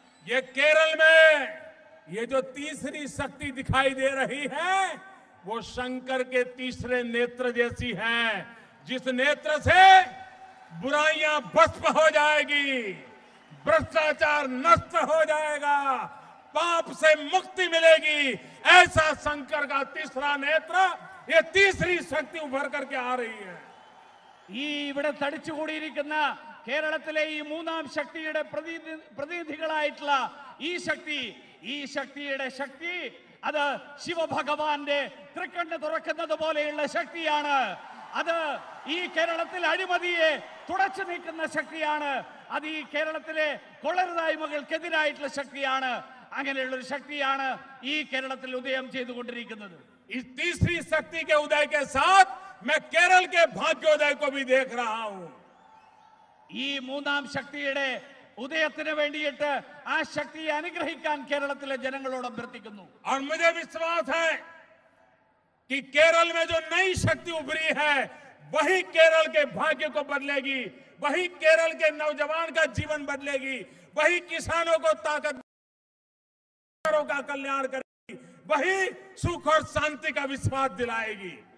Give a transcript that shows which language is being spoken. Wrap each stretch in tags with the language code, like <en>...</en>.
<hi>ये केरल में ये जो तीसरी शक्ति दिखाई दे रही है वो शंकर के तीसरे नेत्र जैसी है, जिस नेत्र से बुराइयां भस्म हो जाएगी, भ्रष्टाचार नष्ट हो जाएगा, पाप से मुक्ति मिलेगी. ऐसा शंकर का तीसरा नेत्र, ये तीसरी शक्ति उभर करके आ रही है.</hi> <ml>ഈ ഇവിടെ തടിച്ചുകൂടിയിരിക്കുന്ന കേരളത്തിലെ ഈ മൂന്നാം ശക്തിയുടെ പ്രതിനിധികളായിട്ടുള്ള ഈ ശക്തിയുടെ ശക്തി അത് ശിവഭഗവാന്റെ തൃക്കണ്ണ് തുറക്കുന്നത് പോലെയുള്ള ശക്തിയാണ്. അത് ഈ കേരളത്തിൽ അഴിമതിയെ തുടച്ചു നീക്കുന്ന ശക്തിയാണ്. അത് ഈ കേരളത്തിലെ കൊള്ളരുതായ്മകൾക്കെതിരായിട്ടുള്ള ശക്തിയാണ്. അങ്ങനെയുള്ള ഒരു ശക്തിയാണ് ഈ കേരളത്തിൽ ഉദയം ചെയ്തുകൊണ്ടിരിക്കുന്നത്.</ml> <hi>इस तीसरी शक्ति के उदय के साथ मैं केरल के भाग्योदय को भी देख रहा हूं.</hi> <ml>ഈ മൂന്നാം ശക്തിയുടെ ഉദയത്തിന് വേണ്ടിയിട്ട് ആ ശക്തിയെ അനുഗ്രഹിക്കാൻ കേരളത്തിലെ ജനങ്ങളോട് അഭ്യർത്ഥിക്കുന്നു.</ml> <hi>और मुझे विश्वास है कि केरल में जो नई शक्ति उभरी है वही केरल के भाग्य को बदलेगी, वही केरल के नौजवान का जीवन बदलेगी, वही किसानों को ताकत का कल्याण करेगी, वही सुख और शांति का विश्वास दिलाएगी।</hi>